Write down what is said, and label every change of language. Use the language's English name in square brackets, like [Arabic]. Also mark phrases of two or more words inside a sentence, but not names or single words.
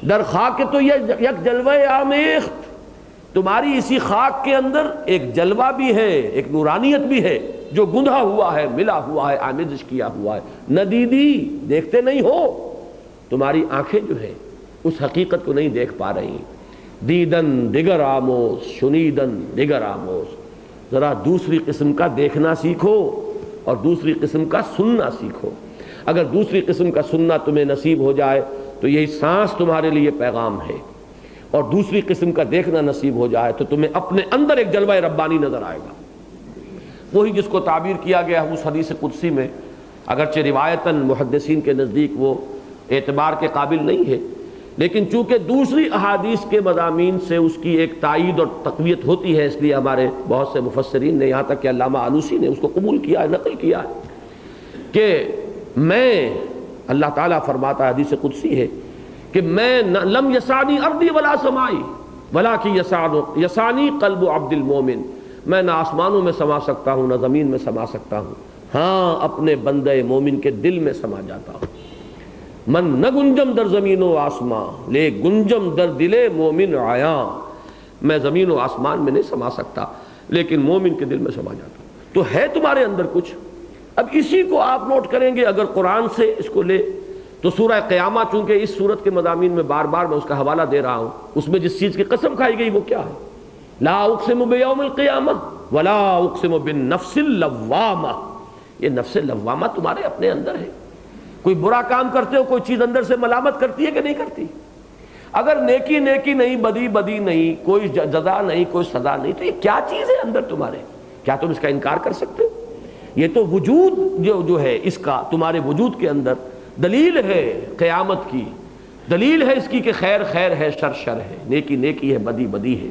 [Persian] در خاک تو یہ یک جلوہ آمیخت، [Urdu] تمہاری اسی خاک کے اندر ایک جلوہ بھی ہے، ایک نورانیت بھی ہے جو گندھا ہوا ہے، ملا ہوا ہے، آمیزش کیا ہوا ہے۔ ندیدی، دیکھتے نہیں ہو، تمہاری آنکھیں جو ہیں اس حقیقت کو نہیں دیکھ پا رہی۔ [Persian] دیدن دیگر آموز، شنیدن دیگر آموز، [Urdu] ذرا دوسری قسم کا دیکھنا سیکھو اور دوسری قسم کا سننا سیکھو۔ اگر دوسری قسم کا سننا تمہیں نصیب ہو جائے تو یہی سانس تمہارے لیے پیغام ہے، اور دوسری قسم کا دیکھنا نصیب ہو جائے تو تمہیں اپنے اندر ایک جلوہ ربانی نظر آئے گا، وہی جس کو تعبیر کیا گیا ہے اس حدیث قدسی میں، اگرچہ روایتاً محدثین کے نزدیک وہ اعتبار کے قابل نہیں ہے، لیکن چونکہ دوسری احادیث کے مضامین سے اس کی ایک تائید اور تقویت ہوتی ہے، اس لیے ہمارے بہت سے مفسرین نے، یہاں تک کہ علامہ آلوسی نے اس کو قبول کیا ہے، نقل کیا ہے کہ میں، اللہ تعالیٰ فرماتا ہے، حدیث قدسی ہے کہ میں [Arabic] لم یسانی ارضی ولا سمائی ولکن یسانی قلب عبد المومن، [Urdu] میں نہ آسمانوں میں سما سکتا ہوں نہ زمین میں سما سکتا ہوں، ہاں اپنے بندے مومن کے دل میں سما جاتا ہوں۔ [Persian] من نہ گنجم در زمین و آسمان لے گنجم در دل مومن آیا، [Urdu] میں زمین و آسمان میں نہیں سما سکتا لیکن مومن کے دل میں سما جاتا ہوں۔ تو ہے تمہارے اندر کچھ۔ اب اسی کو آپ نوٹ کریں گے اگر قرآن سے اس کو لے تو سورہ قیامہ، چونکہ اس سورت کے مضامین میں بار بار میں اس کا حوالہ دے رہا ہوں، اس میں جس چیز کی قسم کھائی گئی وہ کیا ہے؟ [Arabic] لا اقسم بیوم القیامہ ولا اقسم بالنفس اللوامہ، [Urdu] یہ نفس لوامہ تمہارے اپنے اندر ہے۔ کوئی برا کام کرتے ہو، کوئی چیز اندر سے ملامت کرتی ہے کہ نہیں کرتی؟ اگر نیکی نیکی نہیں، بدی بدی نہیں، کوئی جزا نہیں، کوئی سزا نہیں، تو یہ کیا چیز ہے اندر تمہارے؟ کیا تم اس کا انکار کر سکتے ہو؟ یہ تو وجود جو ہے اس کا تمہارے وجود کے اندر دلیل ہے قیامت کی، دلیل ہے اس کی کہ خیر خیر ہے، شر شر ہے، نیکی نیکی ہے، بدی بدی ہے۔